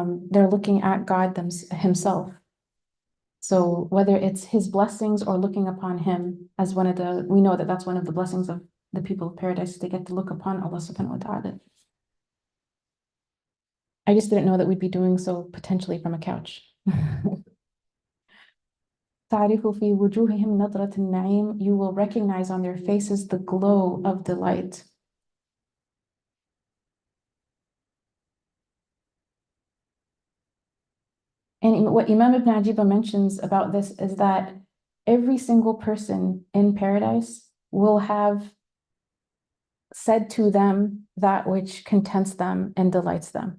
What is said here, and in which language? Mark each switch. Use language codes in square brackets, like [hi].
[en] They're looking at God himself. So whether it's his blessings or looking upon him as we know that that's one of the blessings of the people of paradise, they get to look upon Allah subhanahu wa ta'ala. I just didn't know that we'd be doing so potentially from a couch. [ar] تعرف في وجوههم نظرة النعيم. [en] You will recognize on their faces the glow of delight. And what Imam Ibn Ajiba mentions about this is that every single person in paradise will have said to them that which contents them and delights them.